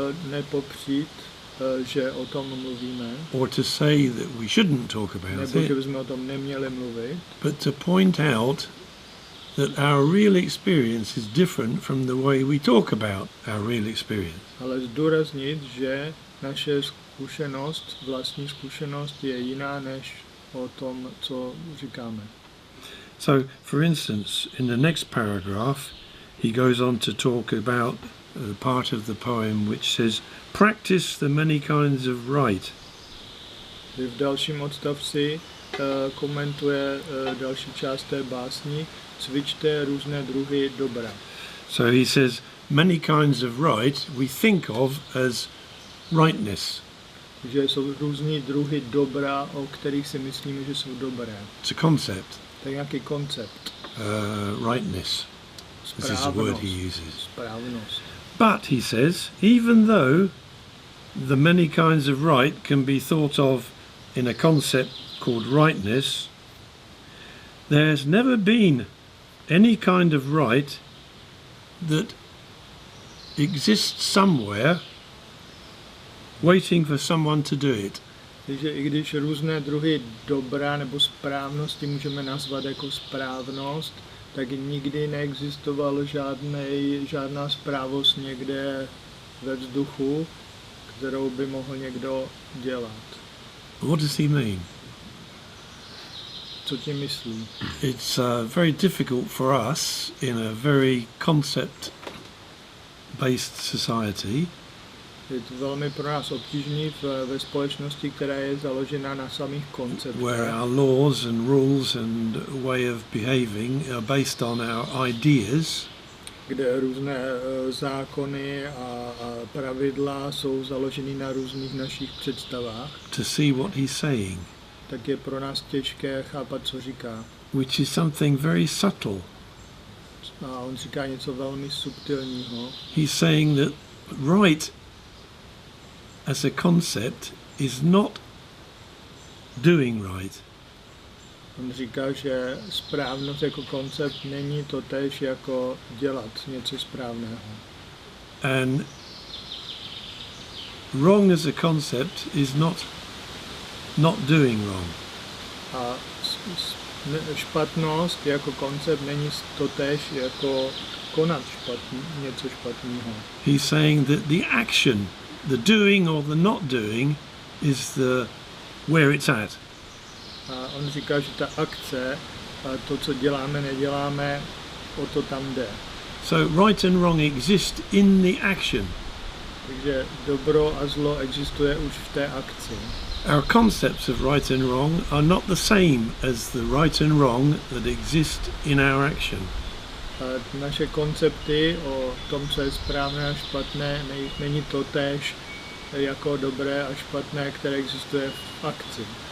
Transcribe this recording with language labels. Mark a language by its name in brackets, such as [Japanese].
[Czech] Nepopřít, že o tom mluvíme. [English] Or to say that we shouldn't talk about [Czech] nebo, [English] it. [Czech] že bychom o tom neměli mluvit. [English] But to point out that our real experience is different from the way we talk about our real experience. [Czech] Ale zdůraznit, že naše zkušenost, vlastní zkušenost je jiná než o tom, co říkáme. [English] So, for instance, in the next paragraph, he goes on to talk about part of the poem which says, practice the many kinds of right. [Czech] V dalším odstavci komentuje další část té básni, cvičte různé druhy dobra. [English] So he says, many kinds of right we think of as rightness. [Czech] Že jsou různý druhy dobra, o kterých si myslíme, že jsou dobré. [English] It's a concept. [Czech] To je nějaký koncept. [English] Rightness. This is the word he uses. [Czech] Správnost. [English] But, he says, even though the many kinds of right can be thought of in a concept called rightness, there's never been any kind of right that exists somewhere waiting for someone to do it. [Czech] Takže i když různé druhy dobra nebo správnosti můžeme nazvat jako správnost, tak nikdy neexistovalo žádná správost někde ve vzduchu, kterou by mohl někdo dělat. [English] What does he mean? [Czech] Co tím myslí? [English] It's very difficult for us in a very concept-based society. [Czech] Je to velmi pro nás obtížný ve společnosti, která je založena na samých konceptech. [English] Where our laws and rules and way of behaving are based on our ideas. [Czech] Kde různé zákony a pravidla jsou založeny na různých našich představách. [English] To see what he's saying. [Czech] Tak je pro nás těžké chápat, co říká. [English] Which is something very subtle. [Czech] A on říká něco velmi subtilního. [English] He's saying that right as a concept is not doing right. [Czech] On říká, že správnost jako koncept není totéž jako dělat něco správného. [English] And wrong as a concept is not doing wrong. [Czech] A špatnost jako koncept není totéž jako konat něco špatného. [English] He's saying that the action, the doing or the not doing, is where it's at. [Czech] A on říká, že ta akce, to, co děláme, neděláme, o to tam jde. [English] So right and wrong exist in the action. [Czech] Takže dobro a zlo existuje už v té akci. [English] Our concepts of right and wrong are not the same as the right and wrong that exist in our action. [Czech] Naše koncepty o tom, co je správné a špatné, není to též jako dobré a špatné, které existuje v akci.